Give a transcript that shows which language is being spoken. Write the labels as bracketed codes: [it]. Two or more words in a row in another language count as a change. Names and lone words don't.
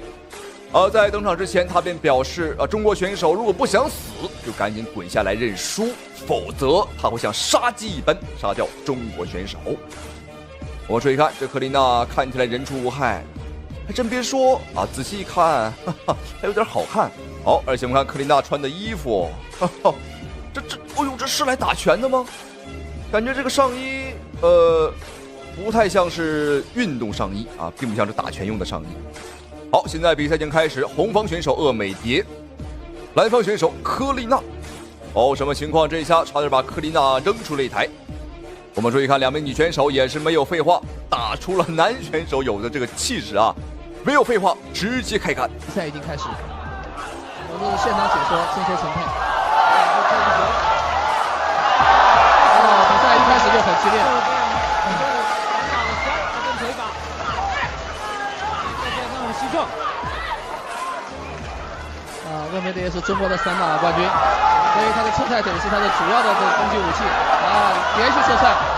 [zh] 在登場之前，他便表示中國選手如果不想死，就趕緊滾下來認輸，否則他會像殺雞一般殺掉中國選手。我們注意看，這科麗娜看起來人畜無害。還真別說啊，仔細一看，哈哈，還有點好看。好，而且我們看科麗娜穿的衣服，哈哈，哎呦，這是來打拳的嗎？感覺這個上衣，不太像是運動上衣啊，並不像是打拳用的上衣。好，現在比賽已經開始，紅方選手鄂美蝶，藍方選手科麗娜。哦，什麼情況？這一下差點把科麗娜扔出擂台。我們注意看，兩名女選手也是沒有廢話，打出了男選手有的這個氣勢啊。沒有廢話，直接開幹。比賽已經開始，我們是現場解說，正確審判。比賽一開始就很激烈。鄂美蝶是中國的散打冠軍，所以他的側踩腿是他的主要的這個攻擊武器啊，連續射賽。